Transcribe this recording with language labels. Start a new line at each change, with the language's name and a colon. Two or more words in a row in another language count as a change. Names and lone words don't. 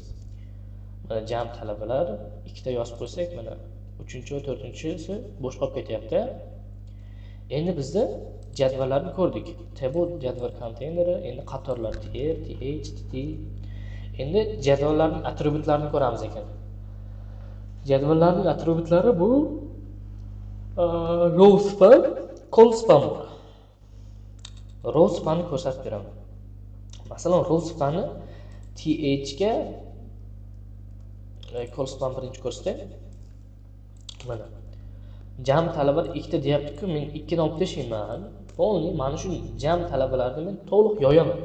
Uzbek: Mana jam talabalar ikkita yozib qo'ysak, mana 3-chi va 4-chisi bo'sh qolib ketyapti. Endi bizda jadvallarni ko'rdik. Table jadval konteyneri, endi qatorlar tr, th, tt. Endi jadvallarning atributlarini ko'ramiz ekan. Jadvallarning atributlari bu
English: row span, col span. Row spanni
Uzbek: ko'rsatib beraman. Masalan,
English: row spanni
Uzbek: th ga
English: col span
Uzbek: birinchi ko'rsatay. Mana jam talabalar ikkita deyapti-ku, men 2 ni olib tashlayman. Polni mana shu jam talabalarni men to'liq yoyaman.